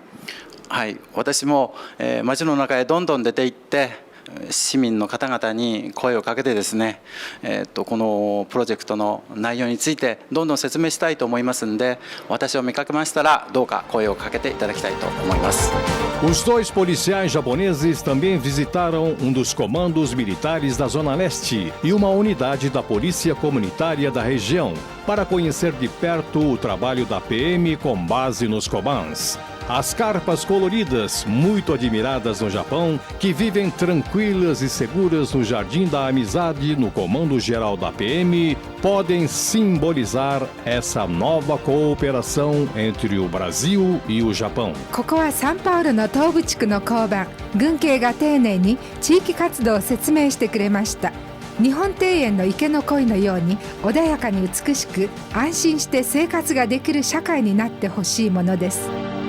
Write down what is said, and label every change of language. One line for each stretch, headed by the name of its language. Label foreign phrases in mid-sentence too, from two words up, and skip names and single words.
Japanese: はい、私も街の中へどんどん出て行って市民の方々に声をかけてですね、このプロジェクトの内容についてどんどん説明したいと思いますので、私を見かけましたらどうか声をかけていただきたいと思います。
Portuguese: Os dois policiais japoneses também visitaram um dos comandos militares da Zona Leste e uma unidade da Polícia Comunitária da região, para conhecer de perto o trabalho da PM com base nos Kobans. As carpas coloridas, muito admiradas no Japão, que vivem tranquilas e seguras no Jardim da Amizade, no Comando Geral da PM, podem simbolizar essa nova cooperação entre o Brasil e o Japão.
Japanese: ここはサンパウロの東部地区の交番、軍警が丁寧に地域活動を説明してくれました。日本庭園の池の鯉のように穏やかに美しく、安心して生活ができる社会になってほしいものです。